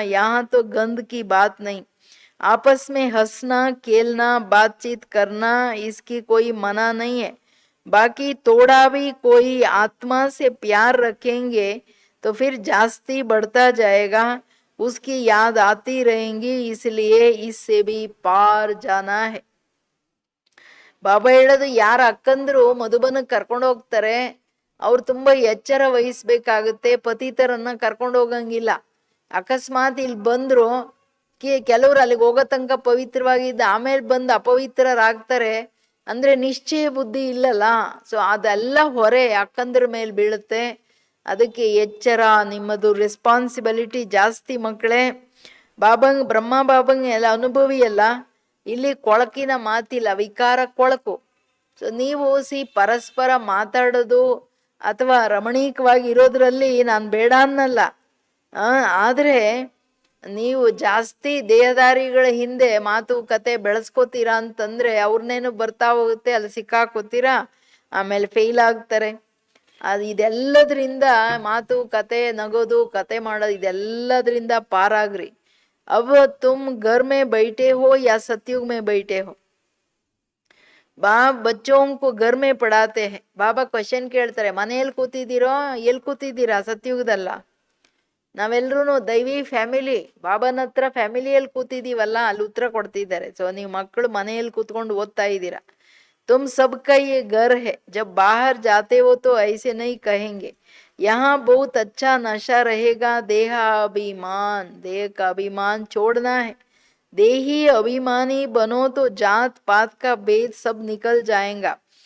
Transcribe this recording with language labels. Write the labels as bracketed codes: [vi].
[hi] यहाँ तो गंद की बात नहीं. आपस में हंसना खेलना बातचीत करना इसकी कोई मना नहीं है. बाकी थोड़ा भी कोई आत्मा से प्यार रखेंगे तो फिर जास्ती बढ़ता जाएगा, उसकी याद आती रहेंगी. इसलिए इससे भी पार जाना है. [kn] ಬಾಬಾ ಹೇಳೋದು, ಯಾರ ಅಕ್ಕಂದ್ರು ಮಧುಬನಕ್ಕೆ ಕರ್ಕೊಂಡು ಹೋಗ್ತಾರೆ ಅವ್ರು ತುಂಬಾ ಎಚ್ಚರ ವಹಿಸ್ಬೇಕಾಗುತ್ತೆ. ಪತಿತರನ್ನ ಕರ್ಕೊಂಡು ಹೋಗಂಗಿಲ್ಲ. ಅಕಸ್ಮಾತ್ ಇಲ್ಲಿ ಬಂದ್ರು, ಕೆಲವ್ರು ಅಲ್ಲಿಗೆ ಹೋಗೋ ತನಕ ಪವಿತ್ರವಾಗಿದ್ದ ಆಮೇಲೆ ಬಂದು ಅಪವಿತ್ರರಾಗ್ತಾರೆ. ಅಂದರೆ ನಿಶ್ಚಯ ಬುದ್ಧಿ ಇಲ್ಲಲ್ಲ. ಸೊ ಅದೆಲ್ಲ ಹೊರೆ ಅಕ್ಕಂದ್ರ ಮೇಲೆ ಬೀಳುತ್ತೆ. ಅದಕ್ಕೆ ಎಚ್ಚರ, ನಿಮ್ಮದು ರೆಸ್ಪಾನ್ಸಿಬಿಲಿಟಿ ಜಾಸ್ತಿ ಮಕ್ಕಳೇ. ಬ್ರಹ್ಮ ಬಾಬಂಗ್ ಎಲ್ಲ ಅನುಭವಿ ಅಲ್ಲ, ಇಲ್ಲಿ ಕೊಳಕಿನ ಮಾತಿಲ್ಲ, ವಿಕಾರ ಕೊಳಕು. ಸೊ ನೀವು ಪರಸ್ಪರ ಮಾತಾಡೋದು ಅಥವಾ ರಮಣೀಕವಾಗಿ ಇರೋದ್ರಲ್ಲಿ ನಾನು ಬೇಡ ಅನ್ನಲ್ಲ. ಆದರೆ ನೀವು ಜಾಸ್ತಿ ದೇಹದಾರಿಗಳ ಹಿಂದೆ ಮಾತುಕತೆ ಬೆಳೆಸ್ಕೋತೀರಾ ಅಂತಂದ್ರೆ ಅವ್ರನ್ನೇನು ಬರ್ತಾ ಹೋಗುತ್ತೆ, ಅಲ್ಲಿ ಸಿಕ್ಕಾಕೋತೀರಾ, ಆಮೇಲೆ ಫೇಲ್ ಆಗ್ತಾರೆ. ಇದೆಲ್ಲದ್ರಿಂದ ಮಾತುಕತೆ, ನಗೋದು, ಕತೆ ಮಾಡೋದು, ಇದೆಲ್ಲದ್ರಿಂದ ಪಾರಾಗ್ರಿ. [hi] अब तुम घर में बैठे हो या सतयुग में बैठे हो, बाप बच्चों को घर में पढ़ाते हैं. [kn] ಬಾಬಾ ಕ್ವಶನ್ ಕೇಳ್ತಾರೆ, ಮನೆಯಲ್ಲಿ ಕೂತಿದ್ದೀರೋ, ಎಲ್ಲಿ ಕೂತಿದ್ದೀರಾ? ಸತ್ಯುಗದಲ್ಲ. ನಾವೆಲ್ಲರೂ ದೈವಿ ಫ್ಯಾಮಿಲಿ, ಬಾಬಾನ ಹತ್ರ ಫ್ಯಾಮಿಲಿಯಲ್ಲಿ ಕೂತಿದ್ದೀವಲ್ಲ, ಅಲ್ಲಿ ಉತ್ತರ ಕೊಡ್ತಿದ್ದಾರೆ. ಸೊ ನೀವು ಮಕ್ಕಳು ಮನೆಯಲ್ಲಿ ಕೂತ್ಕೊಂಡು ಓದ್ತಾ ಇದ್ದೀರಾ. [hi] तुम सबका ये घर है, जब बाहर जाते हो तो ऐसे नहीं कहेंगे. यहाँ बहुत अच्छा नशा रहेगा. देह का अभिमान छोड़ना है. देही अभिमानी बनो तो जात पात का भेद सब निकल जाएगा.